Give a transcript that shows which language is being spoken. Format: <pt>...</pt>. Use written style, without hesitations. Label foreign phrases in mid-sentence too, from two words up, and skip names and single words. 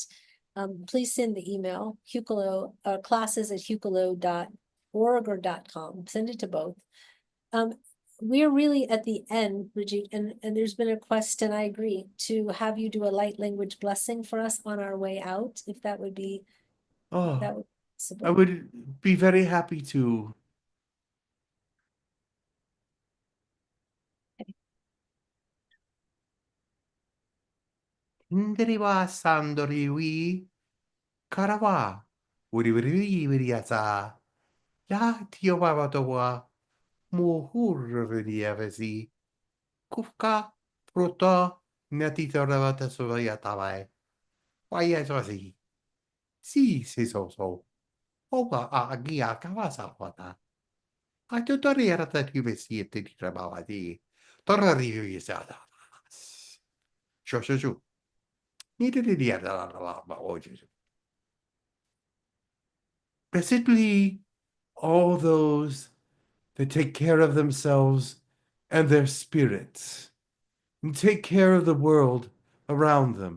<en>Please send the email, Hucolo, classes@hucolo.org or .com. Send it to both. We're really at the end, Bridget, and there's been a request, and I agree, to have you do a light language blessing for us on our way out, if that would be Oh, I possible. would be very happy to. Indiriwa sandori wi karawa. Wiri wiri wiri wiri asa. Ya tio baba towa. Muhurri avesi. Kufka fruto netito ravata sovaya tawai. Waya sosi. Si so. Oga a agia kawasa wata. A tutori era tati vesiete di trabawadi. Torra rivi sada. Shoshu. Basically, all those that take care of themselves and their spirits, and take care of the world around them.</en>